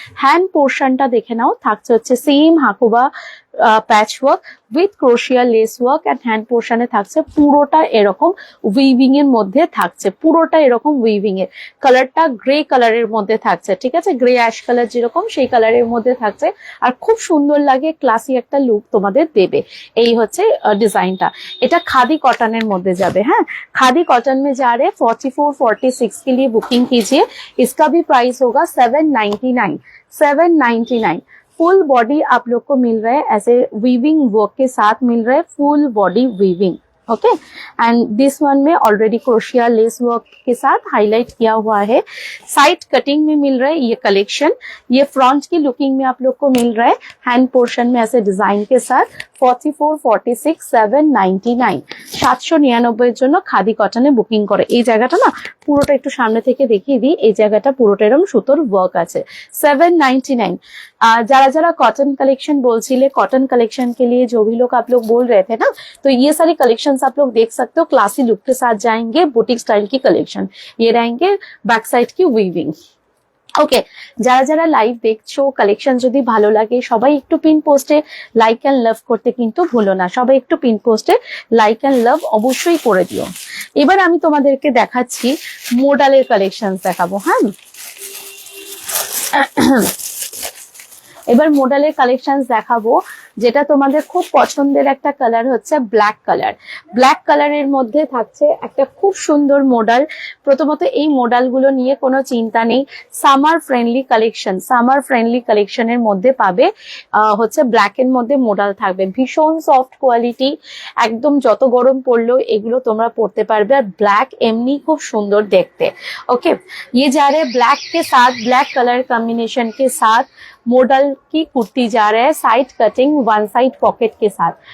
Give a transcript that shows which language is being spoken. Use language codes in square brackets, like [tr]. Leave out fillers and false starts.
[bn] Hand পোর্শনটা দেখে নাও, থাকছে হচ্ছে same হাকুবা patch work with ক্রোশিয়া less work, and hand পোর্শনে থাকছে পুরোটা এরকম উইভিং এর মধ্যে থাকছে, পুরোটা এরকম উইভিং এর। কালারটা গ্রে কালারের মধ্যে থাকছে, ঠিক আছে, গ্রে অ্যাশ কালার যেরকম সেই কালারের মধ্যে থাকছে, আর খুব সুন্দর লাগে, ক্লাসি একটা লুক তোমাদের দেবে। এই হচ্ছে ডিজাইনটা। এটা খাদি कॉटन মধ্যে যাবে। [hi] হ্যাঁ, खादी कॉटन में जा रहे 44-46 के लिए बुकिंग कीजिए। इसका भी प्राइस होगा 799। फुल बॉडी आप लोग को मिल रहा है, ऐसे वीविंग वर्क के साथ मिल रहा है, full body weaving. Okay, and this one में ऑलरेडी क्रोशिया लेस वर्क के साथ हाईलाइट किया हुआ है। साइड कटिंग में मिल रहा है ये कलेक्शन। ये फ्रंट की लुकिंग में आप लोग को मिल रहा है, हैंड पोर्शन में ऐसे डिजाइन के साथ। [bn] 44-46 799 799 এর জন্য খাদি কটনে বুকিং করে। এই জায়গাটা না পুরোটা একটু সামনে থেকে দেখিয়ে দিই, এই জায়গাটা পুরোটা এরকম সুতোর ওয়ার্ক আছে। 799। जरा जरा कॉटन कलेक्शन बोलছিলে, [hi] कॉटन कलेक्शन के लिए जो भी लोग आप लोग बोल रहे थे ना, तो ये सारी कलेक्शंस आप लोग देख सकते हो। क्लासी लुक के साथ जाएंगे, बुटीक स्टाइल की कलेक्शन। ये रहेंगे बैक साइड की वीविंग। [bn] ওকে, যারা যারা লাইভ দেখছো, কালেকশন যদি ভালো লাগে সবাই একটু পিন পোস্টে লাইক এন্ড লাভ করতে কিন্তু ভুলো না। সবাই একটু পিন পোস্টে লাইক এন্ড লাভ অবশ্যই করে দিও। এবার আমি তোমাদেরকে দেখাচ্ছি মোডালের কালেকশন দেখাবো। হ্যাঁ, এবার মোডালের কালেকশন দেখাবো, যেটা তোমাদের খুব পছন্দের একটা কালার হচ্ছে ব্ল্যাক কালার। ব্ল্যাক কালারের মধ্যে থাকছে একটা খুব সুন্দর মোডাল। প্রথমত এই মোডালগুলো নিয়ে কোনো চিন্তা নেই, summer friendly collection, summer friendly কালেকশনের মধ্যে পাবে। হচ্ছে ব্ল্যাক এর মধ্যে মোডাল থাকবে, ভীষণ সফট কোয়ালিটি, একদম যত গরম পড়লেও এগুলো তোমরা পরতে পারবে। আর ব্ল্যাক এমনি খুব সুন্দর দেখতে। [hi] ओके, ये जा रहे ब्लैक के साथ, ब्लैक कलर कॉम्बिनेशन के साथ मॉडल की कुर्ती जा रहा है, side cutting, one side pocket के साथ।